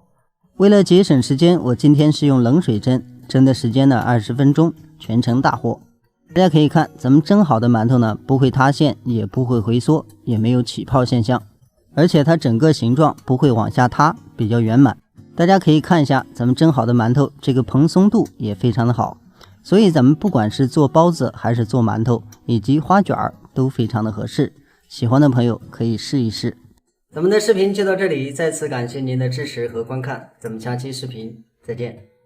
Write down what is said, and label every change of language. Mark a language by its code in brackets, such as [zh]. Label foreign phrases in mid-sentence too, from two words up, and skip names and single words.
[zh] 為了節省時間，我今天是用冷水蒸，蒸的時間呢20分鐘，全程大火。大家可以看，咱們蒸好的饅頭呢，不會塌陷，也不會回縮，也沒有起泡現象。而且它整個形狀不會往下塌，比較圓滿。大家可以看一下咱們蒸好的饅頭，這個蓬鬆度也非常的好。所以咱們不管是做包子還是做饅頭以及花卷都非常的合適。喜歡的朋友可以試一試。咱們的視頻就到這裡，再次感謝您的支持和觀看，咱們下期視頻再見。